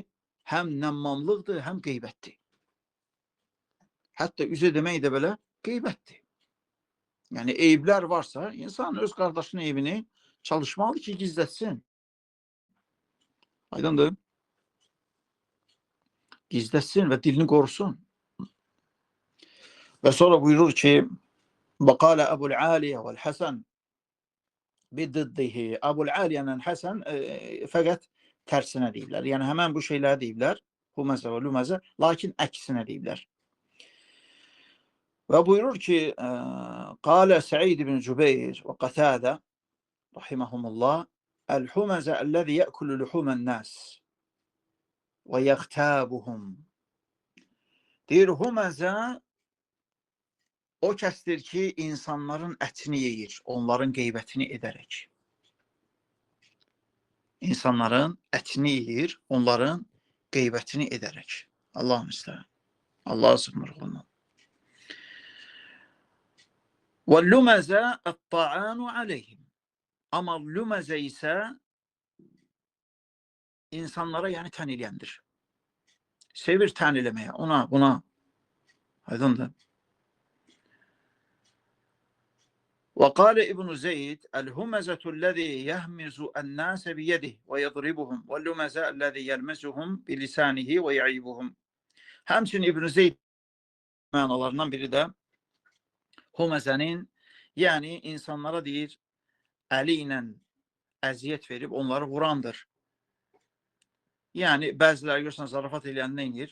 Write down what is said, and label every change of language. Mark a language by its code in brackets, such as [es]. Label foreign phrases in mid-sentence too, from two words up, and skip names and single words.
[az] Həm nəmmamlıqdır, həm qeybətdir. Hətta üzə demək də belə qeybətdir. Yəni eyiblər varsa, insan öz qardaşının eybini çalışmalıdır ki gizlətsin. Aydındır? Gizlətsin və dilini qorusun. Və sonra buyurur ki, [ar] وقال أبو العالية والحسن بضده. [az] Əbul Aliyə ilə Həsən fəqət tərsinə deyiblər. Yəni həmən bu şeyləri deyiblər. Huməzə və lüməzə, lakin əksinə deyiblər. Və buyurur ki, [ar] قال سعيد بن جبير وقتادة رحمهم الله الحمزة الذي يأكل لحوم الناس ويغتابهم. [az] Deyir, huməzə o kəsdir ki, insanların ətini yeyir, onların qeybətini edərək. İnsanların ətini yeyir, onların qeybətini edərək. Allah'ım istəyir. Allah'a sığınırıq ondan. [ar] وَاللُّمَزَ الطَّعَانُ عَلَيْهِمْ. [az] Amma lüməzə isə insanlara yəni tən eləyəndir. Sevir tən eləməyə, ona, buna. Aydındır. [ar] وقال ابن زيد الهمزة الذي يهمز الناس بيده ويضربهم واللمزة الذي يلمزهم بلسانه ويعيبهم. [az] Həmçinin İbn Zeyd mənalarından biri də huməzənin, yəni insanlara deyir, əli ilə əziyyət verib onları vurandır. Yəni bəziləri görürsən zarafat eləyən nə edir?